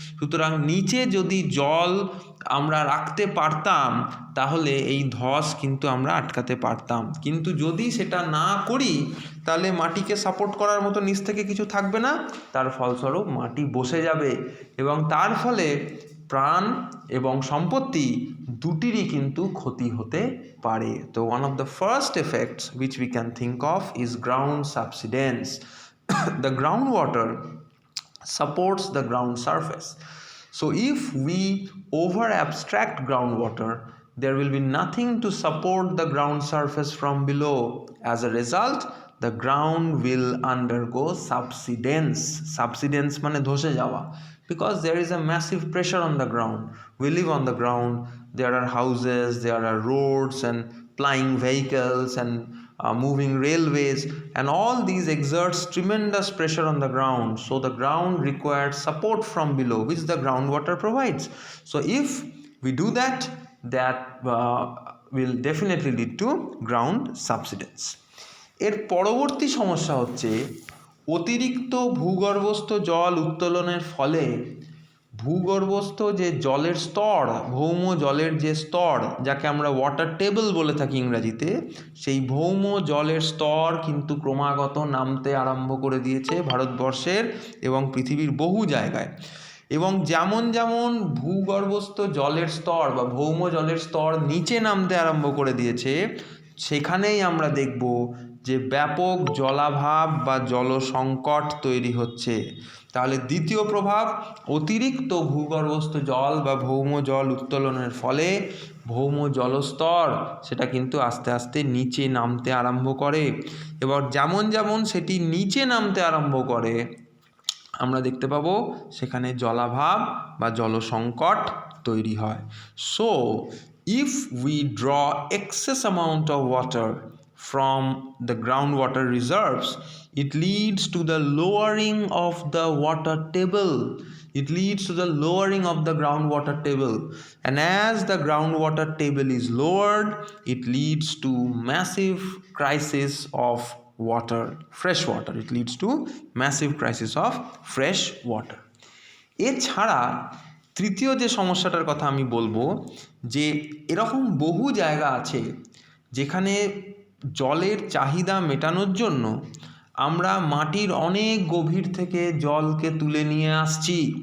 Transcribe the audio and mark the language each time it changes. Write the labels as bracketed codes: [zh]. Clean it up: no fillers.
[bn] সুতরাং নিচে যদি জল আমরা রাখতে পারতাম তাহলে এই ধস কিন্তু আমরা আটকাতে পারতাম। কিন্তু যদি সেটা না করি তাহলে মাটিকে সাপোর্ট করার মতো নিচ থেকে কিছু থাকবে না, তার ফলস্বরূপ মাটি বসে যাবে এবং তার ফলে প্রাণ এবং সম্পত্তি দুটিরই কিন্তু ক্ষতি হতে পারে। [en] তো one of the first effects which we can think of is ground subsidence. The groundwater supports the ground surface. So if we over abstract groundwater, there will be nothing to support the ground surface from below. As a result, the ground will undergo subsidence. Subsidence [bn] মানে ধসে যাওয়া, [en] because there is a massive pressure on the ground. We live on the ground, there are houses, there are roads and plying vehicles and moving railways, and all these exerts tremendous pressure on the ground. So the ground requires support from below, which the groundwater provides. So if we do that, that will definitely lead to ground subsidence. [bn] এর পরবর্তী সমস্যা হচ্ছে অতিরিক্ত ভূগর্ভস্থ জল উত্তোলনের ফলে ভূগর্ভস্থ যে জলের স্তর, ভৌম জলের যে স্তর, যাকে আমরা ওয়াটার টেবল বলে থাকি ইংরাজিতে, সেই ভৌম জলের স্তর কিন্তু ক্রমাগত নামতে আরম্ভ করে দিয়েছে ভারতবর্ষের এবং পৃথিবীর বহু জায়গায়। এবং যেমন যেমন ভূগর্ভস্থ জলের স্তর বা ভৌম জলের স্তর নিচে নামতে আরম্ভ করে দিয়েছে, সেখানেই আমরা দেখব যে ব্যাপক জলাভাব বা জলসংকট তৈরি হচ্ছে। তাহলে দ্বিতীয় প্রভাব, অতিরিক্ত ভূগর্ভস্থ জল বা ভৌম জল উত্তোলনের ফলে ভৌম জলস্তর সেটা কিন্তু আস্তে আস্তে নিচে নামতে আরম্ভ করে। এবার যেমন যেমন সেটি নিচে নামতে আরম্ভ করে, আমরা দেখতে পাবো সেখানে জলাভাব বা জলসংকট তৈরি হয়। [en] So if we draw excess amount of water from the groundwater reserves, it leads to the lowering of the water table. It leads to the lowering of the groundwater table, and as the groundwater table is lowered, it leads to massive crisis of water, fresh water. It leads to massive crisis of fresh water. [bn] এছাড়া তৃতীয় যে সমস্যাটার কথা আমি বলবো, যে এরকম বহু জায়গা আছে যেখানে জলের চাহিদা মেটানোর জন্য আমরা মাটির অনেক গভীর থেকে জলকে তুলে নিয়ে আসছি,